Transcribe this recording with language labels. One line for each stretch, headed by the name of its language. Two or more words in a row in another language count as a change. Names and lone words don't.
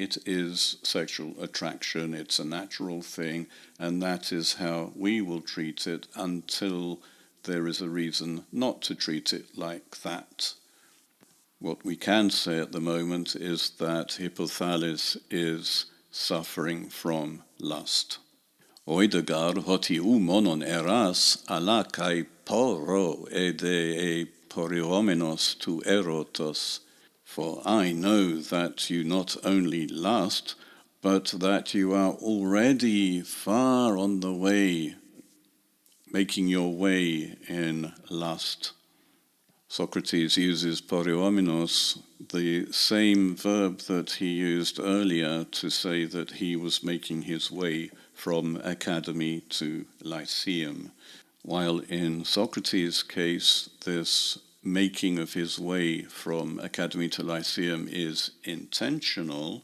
English: It is sexual attraction, it's a natural thing, and that is how we will treat it until there is a reason not to treat it like that. What we can say at the moment is that Hippothales is suffering from lust.
Greek: Οἶδα γὰρ ὅτι μόνον ἐρᾷς ἀλλὰ καὶ πόρρω ἤδη πορευόμενος τοῦ ἔρωτος.
English: For I know that you not only lust, but that you are already far on the way, making your way in lust. Socrates uses poriomenos, the same verb that he used earlier to say that he was making his way from academy to lyceum, while in Socrates' case this making of his way from academy to lyceum is intentional.